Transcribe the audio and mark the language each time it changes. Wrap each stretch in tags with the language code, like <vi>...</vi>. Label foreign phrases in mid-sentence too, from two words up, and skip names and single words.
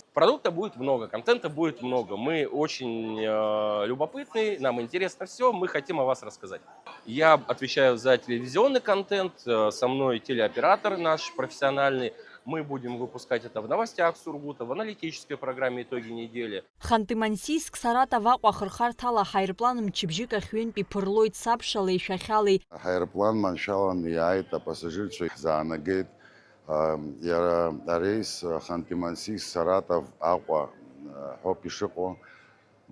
<ru>Продукта будет много, контента будет много. Мы очень любопытны, нам интересно все, мы хотим о вас рассказать. Я отвечаю за телевизионный контент, со мной телеоператор наш профессиональный. Мы будем выпускать это в новостях Сургута, в аналитической программе «Итоги недели».</ru> <ab>Ханты-Мансийск, Саратов Аҟәа ахырхарҭала аҳаирплан мчыбжьык ахьҩынтәи ԥырлоит сабшалеи шәахьалеи. Аҳаирплан маншәаланы иааит, апасажирцәа ихзаанагеит. Иара арейс Ханты-Мансийск, Саратов Аҟәа ҳәоуп ишыҟоу.</ab>